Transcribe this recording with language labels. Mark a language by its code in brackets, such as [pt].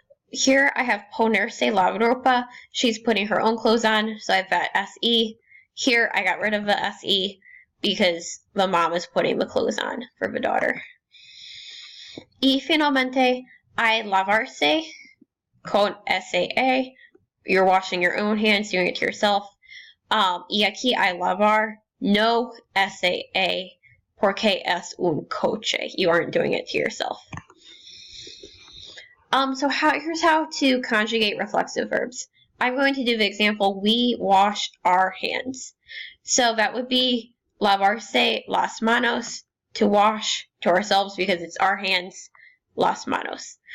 [en] Here I have [es] ponerse la ropa. [en] She's putting her own clothes on, so I have that SE. Here I got rid of the SE because the mom is putting the clothes on for the daughter. [es] Y finalmente, hay lavarse con SAA. [en] You're washing your own hands, doing it to yourself. [es] Y aquí hay lavar, no SAA, porque es un coche. [en] You aren't doing it to yourself. So here's how to conjugate reflexive verbs. I'm going to do the example, we washed our hands. So that would be [es] lavarse las manos, [en] to wash, to ourselves because it's our hands, las manos.